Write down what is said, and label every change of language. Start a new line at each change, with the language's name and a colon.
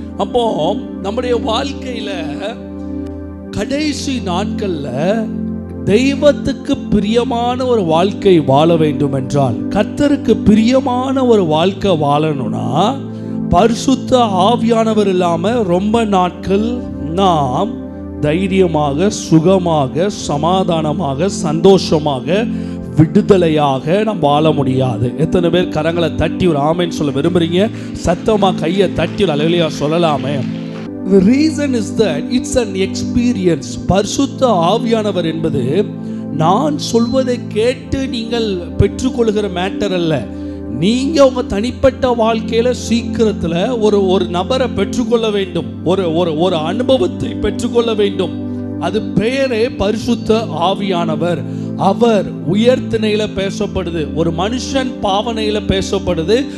Tamil: அப்போ நம்முடைய வாழ்க்கையில கடைசி நாட்கள்ல தெய்வத்துக்கு பிரியமான ஒரு வாழ்க்கை வாழ வேண்டும் என்றால், கர்த்தருக்கு பிரியமான ஒரு வாழ்க்கை வாழணும்னா, பரிசுத்த ஆவியானவர் இல்லாம ரொம்ப நாட்கள் நாம் தைரியமாக, சுகமாக, சமாதானமாக, சந்தோஷமாக, விடுதலையாக நாம் வாழ முடியாது. எத்தனை பேர் கரங்களை தட்டி ஒரு ஆமென் சொல்ல விரும்புறீங்க? சத்தமா கையை தட்டி ஒரு அல்லேலூயா சொல்லலாமே.
English: The reason is that it's an experience.
Tamil: பரிசுத்த ஆவியானவர் என்பது நான் சொல்வதை கேட்டு நீங்கள் பெற்றுக்கொள்கிற மேட்டர் அல்ல. நீங்க உங்க தனிப்பட்ட வாழ்க்கையில சீக்கிரத்துல ஒரு நபரை பெற்றுக்கொள்ள வேண்டும், ஒரு அனுபவத்தை பெற்றுக்கொள்ள வேண்டும். அது பெயரே பரிசுத்த ஆவியானவர். அவர் உயர்த்தினையில பேசப்படுது, ஒரு மனுஷன் பாவனையில பேசப்படுது.